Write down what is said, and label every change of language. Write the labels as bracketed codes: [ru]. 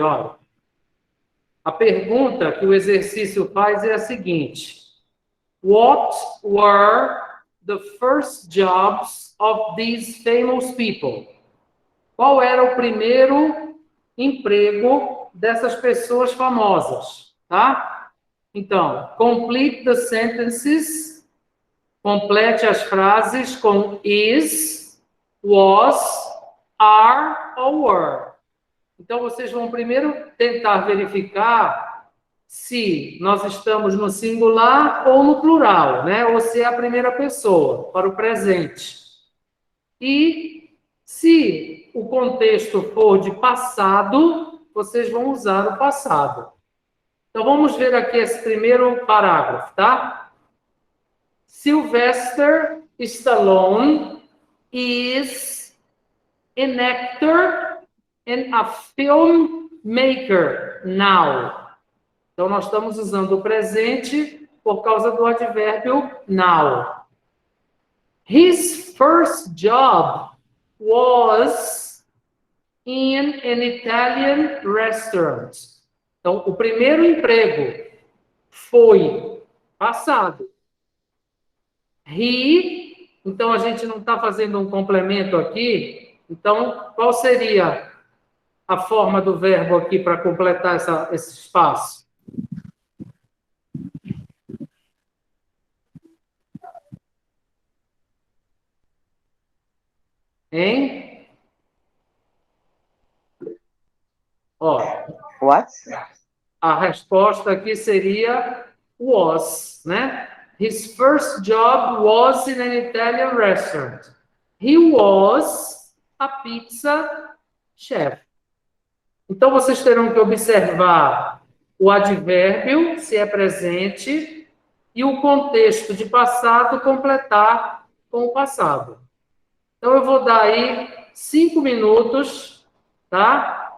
[pt] Olha, a pergunta que o exercício faz é a seguinte: [en] What were the first jobs of these famous people? [pt] Qual era o primeiro emprego dessas pessoas famosas, tá? Então, [en] complete the sentences, [pt] complete as frases com is, was, are ou were. Então, vocês vão primeiro tentar verificar se nós estamos no singular ou no plural, né? Ou se é a primeira pessoa, para o presente. E se o contexto for de passado, vocês vão usar o passado. Então, vamos ver aqui esse primeiro parágrafo, tá? [en] Sylvester Stallone is an actor and a filmmaker now. [pt] Então, nós estamos usando o presente por causa do advérbio now. [en] His first job was in an Italian restaurant. [pt] Então, o primeiro emprego foi passado. [en] He [pt] Então, a gente não está fazendo um complemento aqui. Então, qual seria a forma do verbo aqui para completar esse espaço? Hein? Ó, [en] What? [pt] a resposta aqui seria was, né? [en] His first job was in an Italian restaurant. He was a pizza chef. [pt] Então, vocês terão que observar o advérbio, se é presente, e o contexto de passado completar com o passado. Então, eu vou dar aí 5 minutos, tá?